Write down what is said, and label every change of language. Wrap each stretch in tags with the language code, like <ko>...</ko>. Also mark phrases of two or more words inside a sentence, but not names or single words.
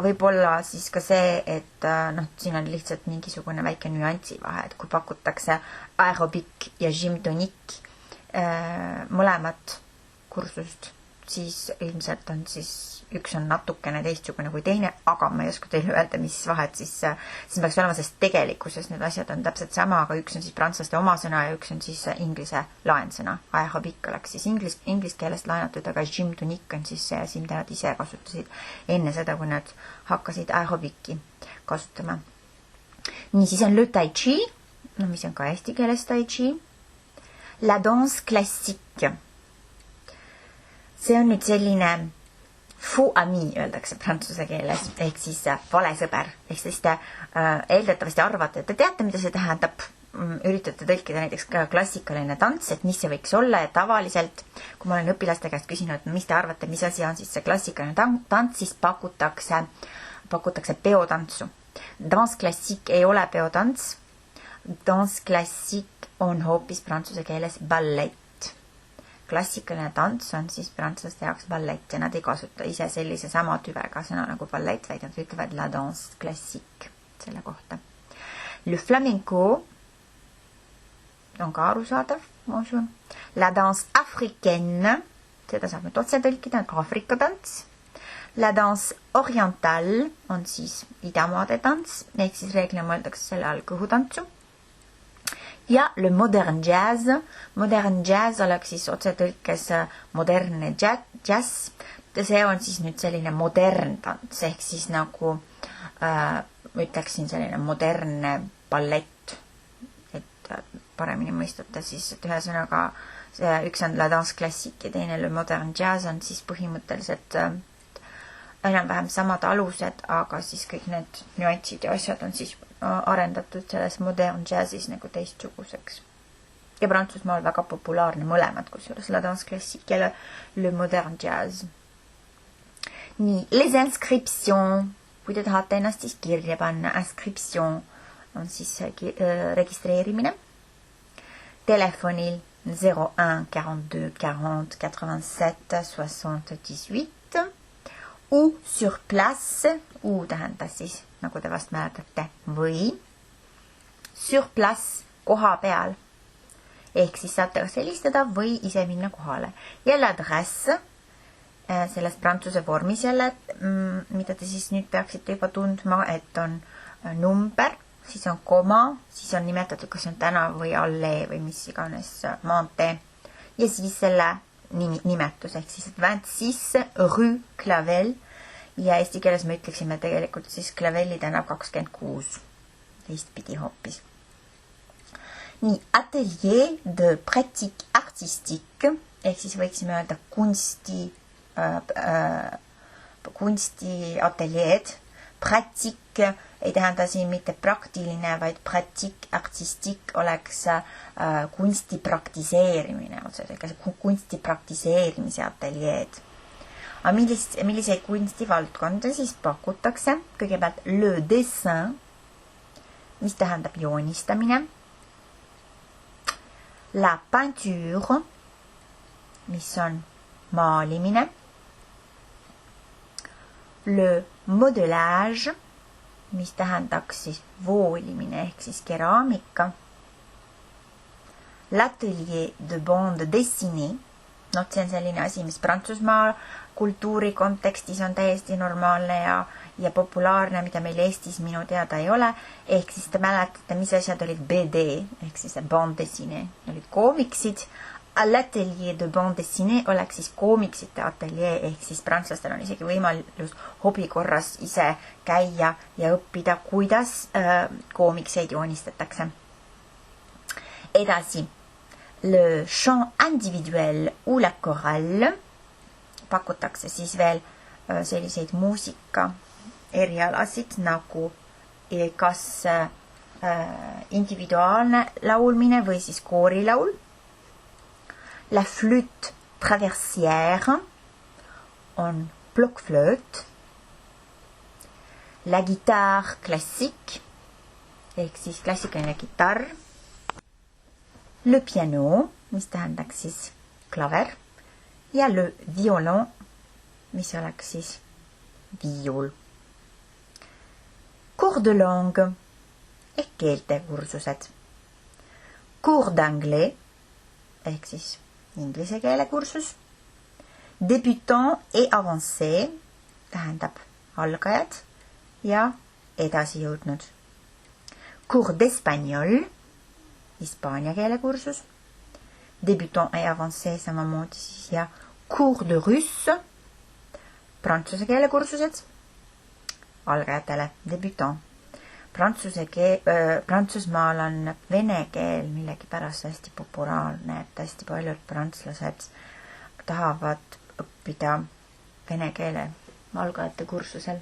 <et>võib-olla siis ka see, et siin on lihtsalt mingisugune väike nüansi vahe, et kui pakutakse aerobic ja gymtonique mõlemat kursust siis ilmselt on siis üks on natukene teistsugune kui teine, aga ma ei oska teile öelda, mis vahet siis peaks olema, sest tegelikkuses need asjad on täpselt sama, aga üks on siis prantslaste omasõna ja üks on siis inglise laensõna. Aerobik oleks siis inglise keelest laenatud, aga</et> <fr>gym tunique</fr> <et>on siis see asi, mida nad ise kasutasid enne seda, kui nad hakkasid aerobiki kasutama. Nii, siis on</et> <fr>le tai chi,</fr> <et>no mis on ka eesti keeles tai chi.</et> <fr>La danse classique.</fr> <et>See on nüüd selline</et> <fr>faux ami,</fr> <et>öeldakse prantsuse keeles, ehk siis vale sõber. Ehk siis te eeldatavasti arvate, et te teate, mida see tähendab. Üritate tõlkida näiteks ka klassikaline tants, et mis see võiks olla ja tavaliselt, kui ma olen õpilaste käest küsinud, mis te arvate, mis asi on siis see klassikaline tants, siis pakutakse peotantsu.</et> <fr>Dans klassik</fr> <et>ei ole peotants.</et> <fr>Dans klassik</fr> <et>on hoopis prantsuse keeles ballet. Klassikaline tants on siis prantslaste jaoks ballett ja nad ei kasuta ise sellise sama tüvega sõna nagu ballett, vaid nad ütlevad</et> <fr>la danse classique</fr> <et>selle kohta.</et> <fr>Le flamenco</fr> <et>on ka arusaadav, ma usun.</et> <fr>La danse africaine,</fr> <et>seda saab nüüd otse tõlkida, Aafrika tants.</et> <fr>La danse orientale</fr> <et>on siis idamaade tants, ehk siis reeglina mõeldakse selle all kõhutantsu. Ja</et> <fr>le modern jazz</fr> <et>oleks siis otsetõlkes modernne jazz. See on siis nüüd selline modern tants, ehk siis nagu ütleksin selline modernne ballett, et paremini mõistate siis, et ühesõnaga üks on</et> <fr>la danse classique</fr> <et>ja teine</et> <fr>le modern jazz</fr> <et>on siis põhimõtteliselt enam-vähem samad alused, aga siis kõik need nüansid ja asjad on siis arendatud selles modern jazzis nagu teistsuguseks. Ja Prantsusmaal väga populaarne mõlemad, kusjuures</et> <fr>la danse classique</fr> <et>ja</et> <fr>le modern jazz. Nii, les inscriptions,</fr> <et>kui te tahate ennast siis kirja panna, inscription on siis registreerimine. Telefonil 01 42 40 87 78</et> <fr>ou sur place,</fr> <et>ou tähendas siis, nagu te vast mäletate, või</et> <fr>sur place,</fr> <et>koha peal. Ehk siis saate kas helistada või ise minna kohale. Ja l'adresse, selles prantsuse vormis jälle, mida te siis nüüd peaksite juba tundma, et on number, siis on koma, siis on nimetatud, kas on tänav või allee või mis iganes maantee. Ja siis selle nimetus, ehk siis 26</et> <fr>rue Clavel</fr> <et>ja eesti keeles me ütleksime tegelikult siis Claveli tänav 26 teistpidi hoopis. Nii,</et> <fr>atelier de pratique artistique</fr> <et>ehk siis võiksime öelda kunstiateljeed. Pratique ei tähenda siin mitte praktiline, vaid</et> <fr>pratique artistique</fr> <et>oleks kunsti praktiseerimine, kunsti praktiseerimise ateljeed. Aga milliseid kunstivaldkonda siis pakutakse?</et> <fr>Kõigepealt le dessin,</fr> <et>mis tähendab joonistamine.</et> <fr>La peinture,</fr> <et>mis on maalimine.</et> <fr>Le modelage,</fr> <et>mis tähendaks siis voolimine ehk siis keraamika.</et> <fr>L'atelier de bande dessinée,</fr> <et>see on selline asi, mis Prantsusmaa kultuuri kontekstis on täiesti normaalne ja populaarne, mida meil Eestis minu teada ei ole. Ehk siis te mäletate, mis asjad olid BD, ehk siis</et> <fr>bande dessinée,</fr> <et>olid koomiksid.</et> <fr>L'atelier de bande dessinée</fr> <et>oleks siis koomiksite ateljee, ehk siis prantslastel on isegi võimalus hobi korras ise käia ja õppida, kuidas koomikseid joonistatakse. Edasi,</et> <fr>le chant individuel ou la chorale,</fr> <et>pakutakse siis veel selliseid muusika erialasid nagu kas individuaalne laulmine või siis koorilaul.</et> <fr>La flûte traversière</fr> <et>on blockflööt.</et> <fr>La guitare classique</fr> <et>ehk siis klassikaline kitarr.</et> <fr>Le piano,</fr> <et>mis tähendaks siis klaver. Ja</et> <fr>le violon,</fr> <et>mis oleks siis viiul.</et> <fr>Cours de langue</fr> <et>ehk keeltekursused.</et> <fr>Cours d'anglais</fr> <et>ehk siis inglise keele kursus</et> <fr>Débutant et avancé</fr> <et>tähendab algajad ja edasi jõudnud.</et> <fr>Cours d'espagnol,</fr> <et>hispaania keele kursus.</et> <fr>Débutant et avancé</fr> <et>samamoodi siis ja</et> <fr>cours de russe,</fr> <et>prantsuse keele kursused algajatele, débutant. Prantsusmaal on vene keel millegipärast hästi populaarne, et hästi paljud prantslased tahavad õppida vene keele algajate kursusel.</et>